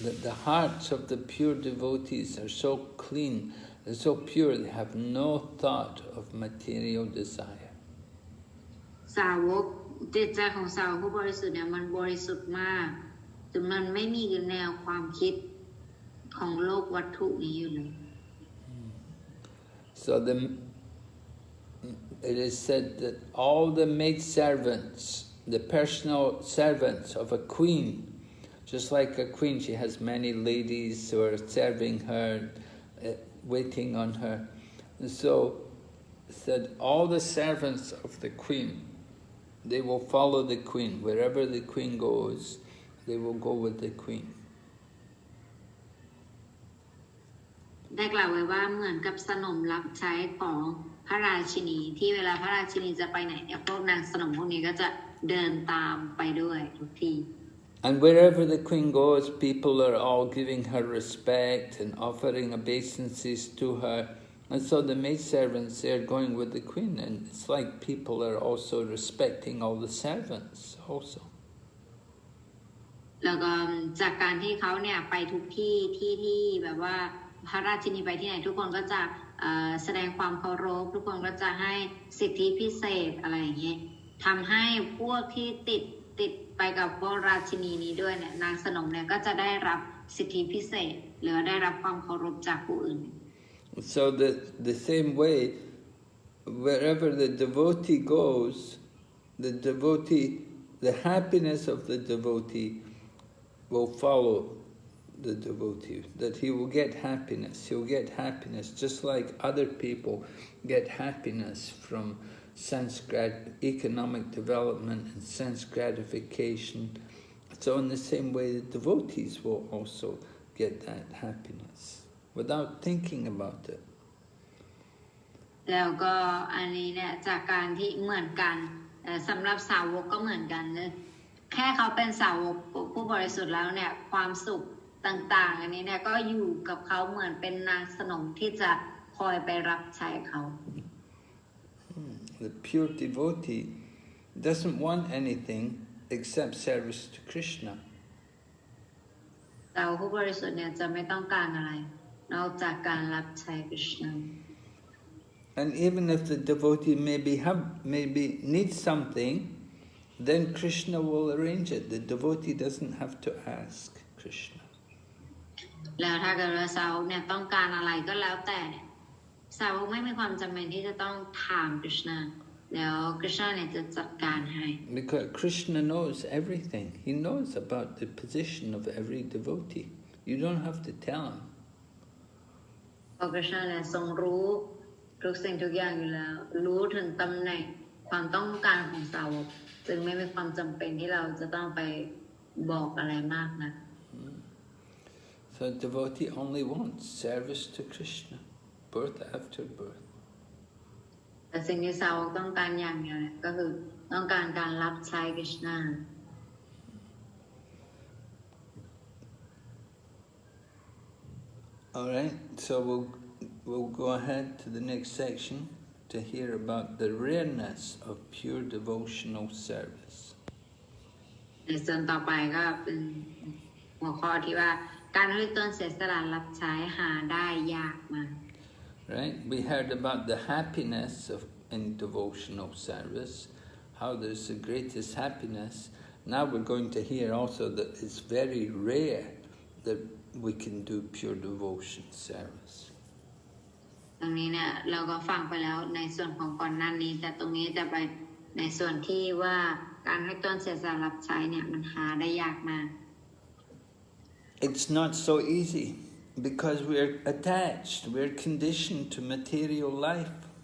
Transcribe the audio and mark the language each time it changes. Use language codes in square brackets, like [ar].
[en] The hearts of the pure devotees are so clean, they're so pure, they have no thought of material desire. [th] สาวกจิตใจของสาวกผู้บริสุทธิ์เนี่ยมันบริสุทธิ์มากจนมันไม่มีแนวความคิดของโลกวัตถุนี้อยู่เลย [en] So it is said that all the maidservants, the personal servants of a queen, just like a queen, she has many ladies who are serving her, waiting on her. And so said all the servants of the queen, they will follow the queen. Wherever the queen goes, they will go with the queen. [th] ได้กล่าวไว้ว่าเหมือนกับสนมรับใช้ของพระราชินีที่เวลาพระราชินีจะไปไหนเนี่ยพวกนางสนมพวกนี้ก็จะเดินตามไปด้วยทุกที [en] And wherever the queen goes, people are all giving her respect and offering obeisances to her. And so the maidservants, they're going with the queen. And it's like people are also respecting all the servants also. [th] แล้วก็จากการที่เขาเนี่ยไปทุกที่แบบว่าพระราชินีไปที่ไหนทุกคนก็จะแสดงความเคารพทุกคนก็จะให้สิทธิพิเศษอะไรอย่างเงี้ยทำให้พวกที่ติดไปกับพวกราชินีนี้ด้วยเนี่ยนางสนมเนี่ยก็จะได้รับ สิทธิพิเศษหรือได้รับความเคารพจากผู้อื่น [en] So the same way, wherever the devotee goes, the happiness of the devotee will follow the devotee, that he will get happiness. He'll get happiness just like other people get happiness from economic development and sense gratification. So in the same way, the devotees will also get that happiness without thinking about it. [th] แล้วก็อันนี้เนี่ยจากการที่เหมือนกันสำหรับสาวกก็เหมือนกันเลยแค่เขาเป็นสาวกผู้บริสุทธิ์แล้วเนี่ยความสุขต่างๆอันนี้เนี่ยก็อยู่กับเขาเหมือนเป็นนางสนมที่จะคอยไปรับใช้เขา [en] The pure devotee doesn't want anything except service to Krishna. [th] สาวกผู้บริสุทธิ์เนี่ยจะไม่ต้องการอะไรนอกจากการรับใช้คริชนา [en] And even if the devotee maybe needs something, then Krishna will arrange it. The devotee doesn't have to ask Krishna. [th] แล้วถ้าเกิดว่าสาวกเนี่ยต้องการอะไรก็แล้วแต่สาวกไม่มีความจำเป็นที่จะต้องถามคริชนาแล้วคริชนาเนี่ยจะจัดการให้ [en] Because Krishna knows everything. He knows about the position of every devotee. You don't have to tell him. [th] เพราะคริชนาเนี่ยทรงรู้ทุกสิ่งทุกอย่างอยู่แล้วรู้ถึงตำแหน่งความต้องการของสาวกจึงไม่มีความจำเป็นที่เราจะต้องไปบอกอะไรมากนะ [en] So devotee only wants service to Krishna, birth after birth. [th] แต่สิ่งที่สาวกต้องการอย่างเดียวก็คือต้องการการรับใช้คริชนา [en] All right, so we'll go ahead to the next section to hear about the rareness of pure devotional service. [th] ในส่วนต่อไปก็เป็นหัวข้อที่ว่าการให้ตนเสียสละรับใช้หาได้ยากมาก [en] Right? We heard about the happiness in devotional service, how there's the greatest happiness. Now we're going to hear also that it's very rare that we can do pure devotion service. [th] ตรงนี้เนี่ยเราก็ฟังไปแล้วในส่วนของก่อนหน้านี้แต่ตรงนี้จะไปในส่วนที่ว่าการให้ตนเสียสละรับใช้เนี่ยมันหาได้ยากมาก [en] It's not so easy because we're attached, we're conditioned to material life.